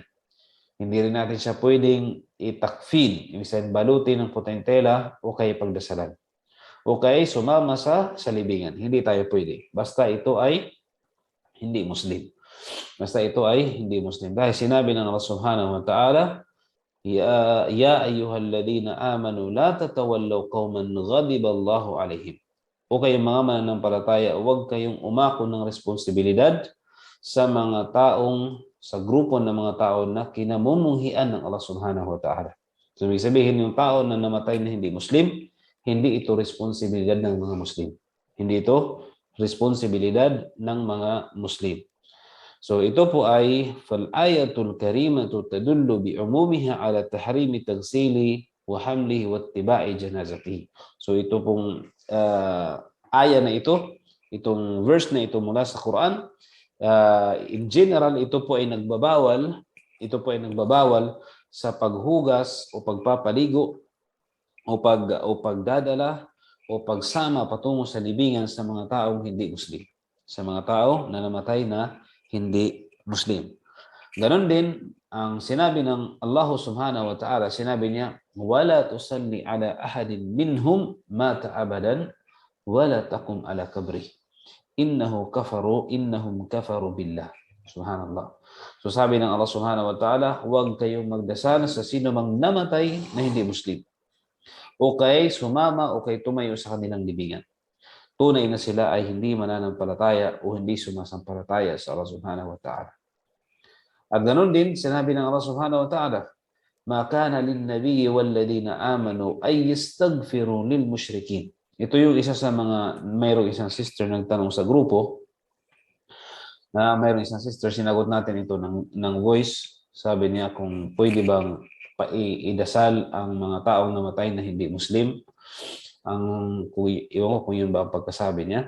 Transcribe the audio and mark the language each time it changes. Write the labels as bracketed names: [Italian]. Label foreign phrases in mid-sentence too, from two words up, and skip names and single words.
[Filipino] Hindi rin natin siya pwedeng itakfin, ibig sabihin balutin ng puting tela o kaya pagdasalan. O kaya sumama sa libingan. Hindi tayo pwede. Basta ito ay hindi Muslim. Dahil sinabi ng Allah [Arabic] سبحانه وتعالى يا أيها الذين آمنوا لا تتولوا قوما غضب الله عليهم. [Filipino] O kayong mga mananampalataya, huwag kayong umako ng responsibilidad sa grupo ng mga tao na kinamumuhian ng Allah [Arabic] سبحانه وتعالى. [Filipino] So, ibig sabihin, yung tao na namatay na hindi Muslim, hindi ito responsibilidad ng mga Muslim. Hindi ito responsibilidad ng mga Muslim. So ito po ay [Arabic] فالآية الكريمة تدل بعمومها على تحريم تغسيله وحمله واتباع جنازته. [Filipino] So ito pong aya na ito, itong verse na ito mula sa Quran, [English] in general [Filipino] ito po ay nagbabawal sa paghugas o pagpapaligo o pagdadala o pagsama patungo sa libingan sa mga taong hindi Muslim. Sa mga tao na namatay na hindi Muslim. Ganon din ang sinabi ng Allah [Arabic] سبحانه وتعالى, [Filipino] sinabi niya, [Arabic] ولا تصل على أحد منهم مات أبدا ولا تقم على قبره. إنهم كفروا بالله. [Filipino] Subhanallah. So sabi ng Allah [Arabic] سبحانه وتعالى, [Filipino] huwag kayong magdasal sa sino mang namatay na hindi Muslim. O kay sumama o kay tumayo sa kanilang libingan. Tunay na sila ay hindi mananampalataya o hindi sumasampalataya sa Allah [Arabic] سبحانه وتعالى. [Filipino] At ganoon din, sinabi ng Allah [Arabic] سبحانه وتعالى ما كان للنبي والذين آمنوا أن يستغفروا للمشركين. [Filipino] Ito yung isa sa mayroong isang sister nagtanong sa grupo, mayroong isang sister, sinagot natin ito ng voice. Sabi niya kung pwede bang idasal ang mga taong namatay na hindi Muslim. Iwan ko kung yun ba ang pagkasabi niya.